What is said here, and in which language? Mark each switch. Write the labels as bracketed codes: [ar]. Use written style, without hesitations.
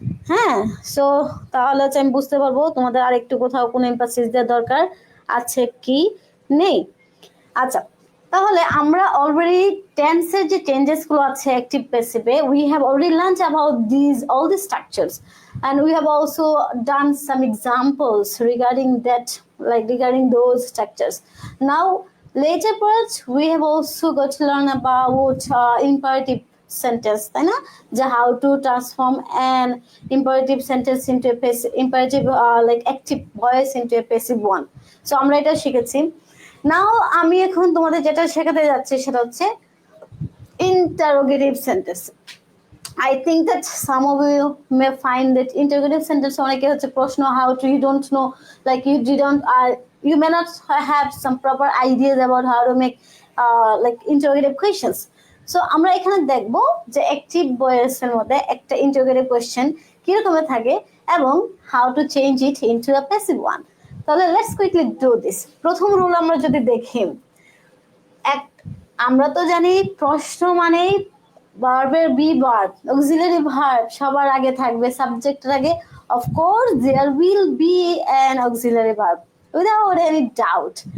[bn] হ্যাঁ, সো তাহলে হচ্ছে আমি বুঝতে পারবো তোমাদের আর একটু কোথাও কোনো এমফাসিস দেওয়ার দরকার আছে কি নেই। আচ্ছা, তাহলে আমরা অলরেডি টেন্সের যে চেঞ্জেস গুলো আছে active প্যাসিভে, [en] We have already learned about all these structures, and we have also done some examples regarding those structures. Now later parts we have also got to learn about imperative sentence, [bn] তাই না, [en] যে how to transform an imperative sentence into a passive imperative like active voice into a passive one. [bn] So আমরা এটা শিখেছি। নাও আমি এখন তোমাদের যেটা শেখাতে যাচ্ছি সেটা হচ্ছে interrogative sentence. [en] I think that some of you may find that interrogative sentence [bn] অনেকে হচ্ছে প্রশ্ন [en] how to, you don't know, like you may not have some proper ideas about how to make like interrogative questions. [bn] So আমরা এখানে দেখব যে active voice এর মধ্যে একটা interrogative question কিরকম থাকে এবং [en] how to change it into a passive one. [bn] তাহলে [en] Let's quickly do this. [bn] প্রথম রুল আমরা যদি দেখি, আমরা তো জানি প্রশ্ন মানেই ভার্বের বি ভার্ব, অক্সিলারি ভার্ব সবার আগে থাকবে, সাবজেক্টের আগে [en] Of course there will be an auxiliary verb without any doubt.